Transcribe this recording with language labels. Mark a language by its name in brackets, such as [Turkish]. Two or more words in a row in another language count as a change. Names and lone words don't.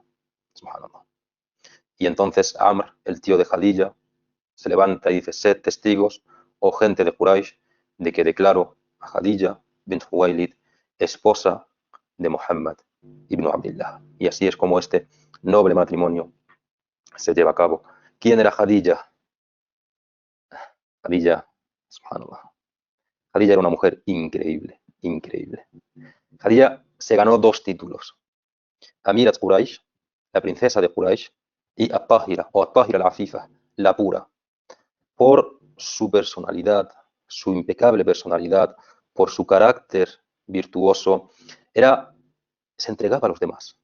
[Spanish] Subhanallah. Y entonces Amr, el tío de Khadija, se levanta y dice, sed testigos, o gente de Quraysh, de que declaro a Khadija bint Khuwaylid, esposa de Muhammad ibn Abdillah. Y así es como este noble matrimonio se lleva a cabo. ¿Quién era Khadija? Khadija, subhanallah. Khadija era una mujer increíble, increíble. Khadija se ganó 2 títulos. [Arabic] أميرة قريش, [Spanish] la princesa de Quraysh, y At-Tahira, o [Arabic] الطاهرة العفيفة, [Spanish] la pura, por su personalidad, su impecable personalidad, por su carácter virtuoso, se entregaba a los demás.